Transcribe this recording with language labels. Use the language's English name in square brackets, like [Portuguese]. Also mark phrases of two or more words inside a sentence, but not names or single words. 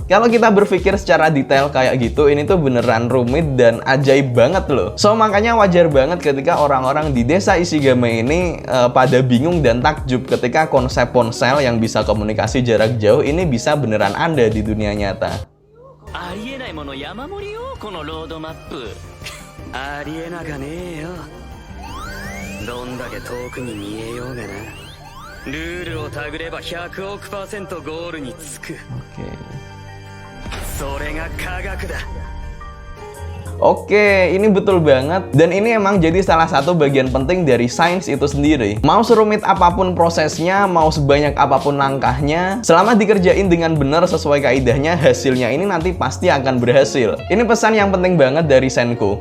[Indonesian] Kalau kita berpikir secara detail kayak gitu, ini tuh beneran rumit dan ajaib banget loh. So makanya wajar banget ketika orang-orang di desa Ishigame ini pada bingung dan takjub ketika konsep ponsel yang bisa komunikasi jarak jauh ini bisa beneran ada di dunia nyata. [Japanese] ありえないもの山盛りよこのロードマップありえなかねえよどんだけ遠くに見えようがなルールをたぐれば100億%ゴールにつく。 [Indonesian] Oke. [Japanese] それが科学だ。 [Indonesian] Oke, ini betul banget. Dan ini emang jadi salah satu bagian penting dari sains itu sendiri. Mau serumit apapun prosesnya, mau sebanyak apapun langkahnya, selama dikerjain dengan benar sesuai kaidahnya, hasilnya ini nanti pasti akan berhasil. Ini pesan yang penting banget dari Senko.